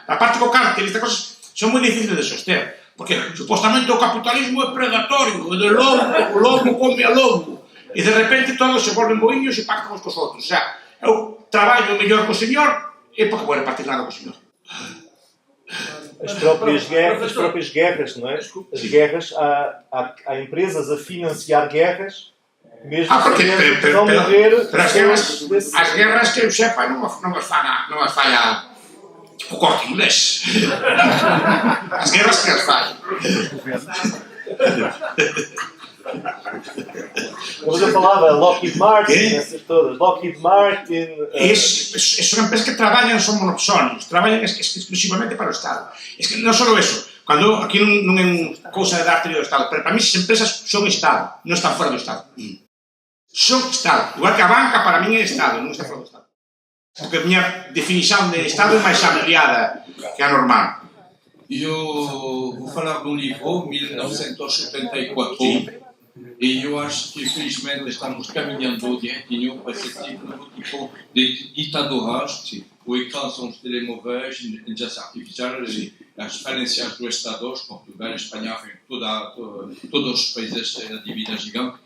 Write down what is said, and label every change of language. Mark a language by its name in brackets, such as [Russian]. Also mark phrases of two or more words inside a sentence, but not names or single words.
[Galician] A parte que o cártel, estas cosas son moi difíciles de soster. Porque, supostamente, o capitalismo é predatorio, o lobo come a lobo. E de repente todos se volven boiños e pactan uns cos outros. [Spanish] O sea, [Galician] eu traballo mellor co señor e porque vou repartir nada co señor. [Portuguese] As próprias guerras, não é? As guerras, há empresas a financiar guerras, mesmo porque não morrer. [Galician] Pero as guerras que eu sepa non as falla o Corte Inglés. As guerras que as falla. [Portuguese] Mas eu falava Lockheed Martin, essas todas. Lockheed Martin. [Galician] Son empresas que traballan, son monopsonios, traballan exclusivamente para o Estado. [Spanish] Es que [Galician] non só eso, cando aquí non é unha cousa de dar teoría do Estado, pero para mí as empresas son Estado, non están fora do Estado. Son Estado, igual que a banca para mí é Estado, non está fora do Estado. Porque a miña definición de Estado é máis ampliada que a normal. [Portuguese] Eu vou falar de um livro, 1974, e eu acho que, felizmente, estamos caminhando direitinho para esse novo tipo de ditaduras. O ecrã são os telemóveis, a inteligência artificial, as falências dos Estados, Portugal, Espanha, todos os países da dívida gigante.